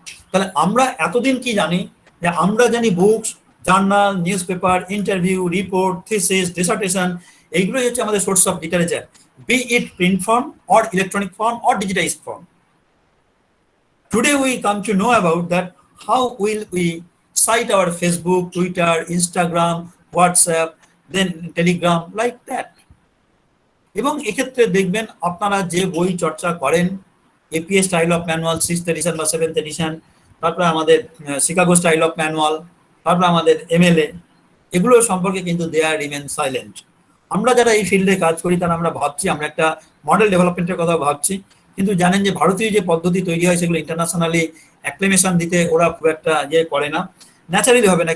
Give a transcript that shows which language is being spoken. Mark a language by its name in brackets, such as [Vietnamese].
[Bangla] তাহলে আমরা এতদিন কি জানি, যে আমরা জানি books, journal, news paper, interview, report, thesis, dissertation, এইগুলোই হচ্ছে আমাদের source of literature, [English] Be it print form or electronic form or digitized form. Today we come to know about that how will we cite our Facebook, Twitter, Instagram, WhatsApp, then Telegram, like that. [Bangla] এবং এক্ষেত্রে দেখবেন আপনারা যে বই চর্চা করেন, APA style of manual 6th addition বা 7th addition, তারপরে আমাদের শিকাগো স্টাইল অফ ম্যানুয়াল, তারপরে আমাদের এমএলএ, এগুলো সম্পর্কে কিন্তু [English] They are remain silent. [Bangla] আমরা যারা এই ফিল্ডে কাজ করি তারা আমরা ভাবছি, আমরা একটা মডেল ডেভেলপমেন্টের কথা ভাবছি, কিন্তু জানেন যে ভারতীয় যে পদ্ধতি তৈরি হয় সেগুলো ইন্টারন্যাশনালি অ্যাক্লেমেশন দিতে ওরা খুব একটা ইয়ে করে না, ন্যাচারালি হবে না।